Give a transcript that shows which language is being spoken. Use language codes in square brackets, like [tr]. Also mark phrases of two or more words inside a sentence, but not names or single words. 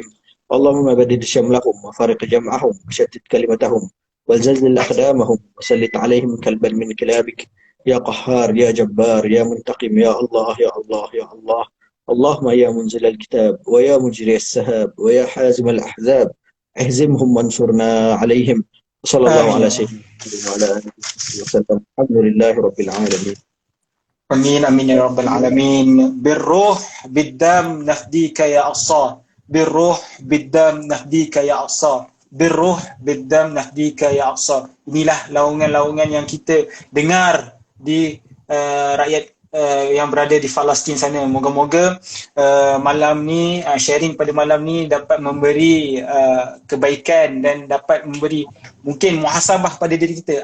[ar] اللهم بدد شملهم وفارق جمعهم وشتت كلمتهم والزلزل أقدامهم وسلط عليهم كلبا من كلابك يا قهار يا جبار يا منتقم يا الله يا الله يا الله. اللهم يا منزل الكتاب ويا مجري السحاب ويا حازم الأحزاب اهزمهم وانصرنا عليهم. صلى الله على سيدنا وعلى آله وسلم. الحمد لله رب العالمين. آمين آمين يا رب العالمين. بالروح بالدم نفديك يا أقصى. بالروح بالدم نفديك يا أقصى. بالروح بالدم نفديك يا أقصى. [ms] Inilah laungan-laungan yang kita dengar di rakyat yang berada di Palestin sana. Moga-moga malam ni, sharing pada malam ni dapat memberi kebaikan dan dapat memberi mungkin muhasabah pada diri kita.